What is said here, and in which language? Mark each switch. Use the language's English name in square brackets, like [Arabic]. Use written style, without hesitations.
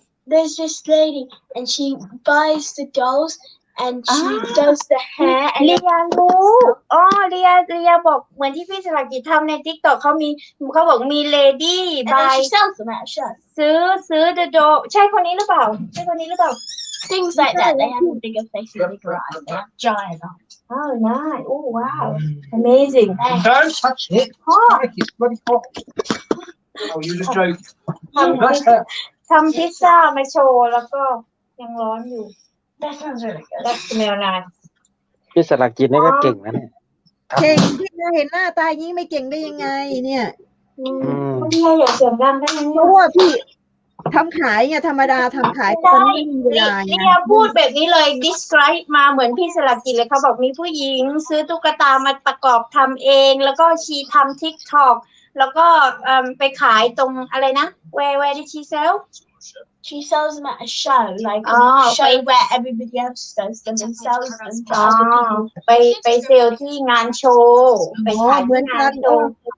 [English] there's this lady and she buys the dolls and she does the hair [Thai] เรียรู้เรียบอกเหมือนที่พี่สลักจิตทำใน TikTok เขาบอกมี lady buy ซื้อ the doll ใช่คนนี้หรือเปล่า [English] things like that they have bigger faces in the garage they have giant oh nice oh wow amazing don't touch it it's bloody hot oh you just joke [Thai] ทำพิซซ่ามาโชว์แล้วก็ยังร้อนอยู่ [English] that sounds really good that's smell nice [Thai] พี่สลักจิตนี่ก็เก่งนะเนี่ย เก่งที่เห็นหน้าตายิ่งไม่เก่งได้ยังไงเนี่ย พี่อย่าเสียงดังได้ไหม เพราะว่าพี่ทำขายไงธรรมดาทำขายตอนนี้มีเวลาไง พูดแบบนี้เลย describe มาเหมือนพี่สลักจิตเลยเขาบอกมีผู้หญิงซื้อตุ๊กตามาประกอบทำเองแล้วก็ชีทำ TikTok แล้วก็ไปขายตรงอะไรนะ [English] where did she sell she sells them at a show like a show where everybody else does them and sells them to other people [Thai] ไปเซลที่งานโชว์ไปขายที่งานโชว์